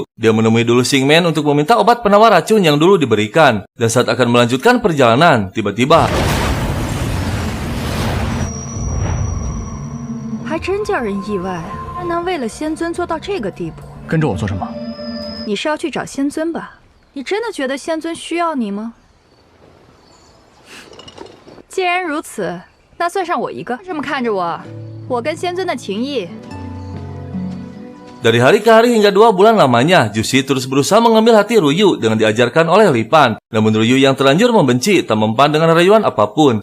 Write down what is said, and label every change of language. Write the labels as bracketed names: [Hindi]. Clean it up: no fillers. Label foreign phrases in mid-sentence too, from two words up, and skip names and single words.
[Indonesian] Dia menemui dulu Xingmen untuk meminta obat penawar racun yang dulu diberikan. Dan saat akan melanjutkan perjalanan, tiba-tiba... [Chinese] 还真叫人意外啊！还能为了仙尊做到这个地步？跟着我做什么？你是要去找仙尊吧？你真的觉得仙尊需要你吗？既然如此，那算上我一个。这么看着我，我跟仙尊的情谊。 [Indonesian] Dari hari ke hari hingga 2 bulan lamanya, Jushi terus berusaha mengambil hati Ruyu dengan diajarkan oleh Lipan. Namun Ruyu yang terlanjur membenci tak mempan dengan rayuan apapun.